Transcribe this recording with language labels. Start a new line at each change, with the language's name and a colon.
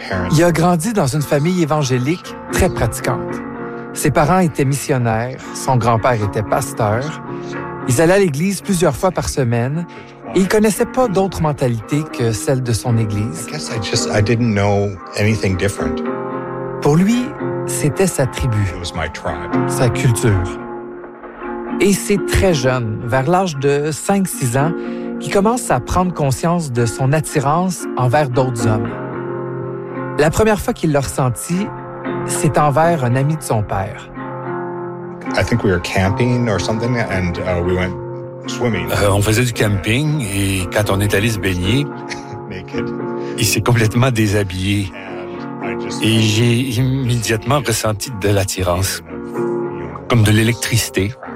French: Il a grandi dans une famille évangélique très pratiquante. Ses parents étaient missionnaires, son grand-père était pasteur. Ils allaient à l'église plusieurs fois par semaine et il ne connaissait pas d'autre mentalité que celle de son église.
English: I didn't know anything different.
French: Pour lui, c'était sa tribu,
English: it was my tribe.
French: Sa culture. Et c'est très jeune, vers l'âge de 5-6 ans, qu'il commence à prendre conscience de son attirance envers d'autres hommes. La première fois qu'il l'a ressenti, c'est envers un ami de son père.
English: I think we were camping or something and we went swimming.
French: On faisait du camping et quand on est allé se baigner,
English: naked.
French: Il s'est complètement déshabillé. Et j'ai immédiatement ressenti de l'attirance, comme de l'électricité.